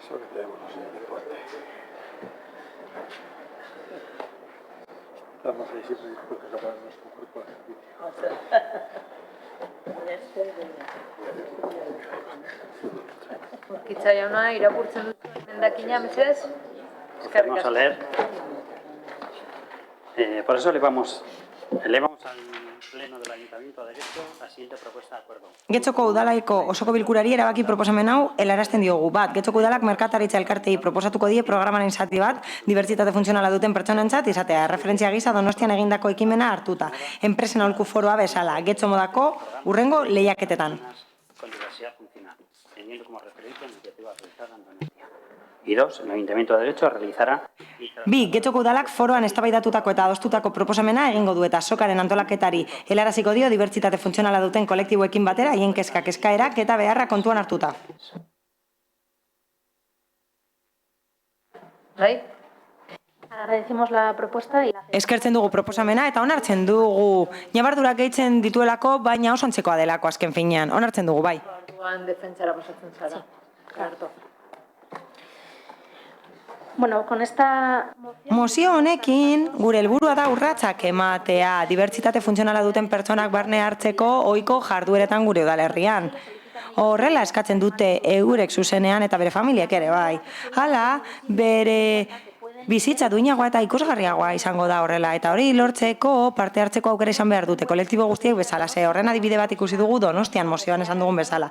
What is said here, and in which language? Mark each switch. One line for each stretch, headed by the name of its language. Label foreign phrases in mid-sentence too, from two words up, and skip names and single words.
Spanish: Eso que tenemos, no sé, deporte. Estamos ahí siempre dispuestos a poner nuestro cuerpo al servicio.
Basque: Urkitza jauna, irakurtzen dut emendakina, mesedez?
Spanish: Vamos a leer. Por eso elevamos al Pleno del Ayuntamiento de Getxo la siguiente propuesta de acuerdo.
Basque: Getxoko udalaiko osoko bilkurari erabaki proposamen hau helarazten diogu. Bat, Getxoko udalak merkataritza elkartei proposatuko die programaren zati bat dibertsitate funtzionala duten pertsonentzat izatea, referentzia gisa Donostian egindako ekimena hartuta. Enpresen aholku foroa bezala, Getxo modako hurrengo lehiaketetan.
Spanish: Con diversidad funcional, teniendo como referencia iniciativas realizadas en Donostia. Y dos, el Ayuntamiento de Getxo realizará...
Basque: Bi, Getxoko udalak foroan eztabaidatutako eta adostutako proposamena egingo du eta sokaren antolaketari helaraziko dio dibertsitate funtzionala duten kolektiboekin batera haien kezkak, eskaerak eta beharra kontuan hartuta. Bai?
Spanish: Agradecemos la propuesta y la...
Basque: Eskertzen dugu proposamena eta onartzen dugu ñabardurak gehitzen dituelako, baina oso antzekoa delako azken finean. Onartzen dugu, bai. Orduan defentsara pasatzen zara. Harto.
Spanish: Bueno, con esta...
Basque: Mozio honekin, gure helburua da urratsak ematea, dibertsitate funtzionala duten pertsonak barne hartzeko ohiko jardueretan gure udalerrian. Horrela eskatzen dute eurek zuzenean eta bere familiek ere bai. Hala, bere bizitza duinagoa eta ikusgarriagoa izango da horrela, eta hori lortzeko parte hartzeko aukera izan behar dute, kolektibo guztiek bezala, horren adibide bat ikusi dugu Donostian mozioan esan dugun bezala.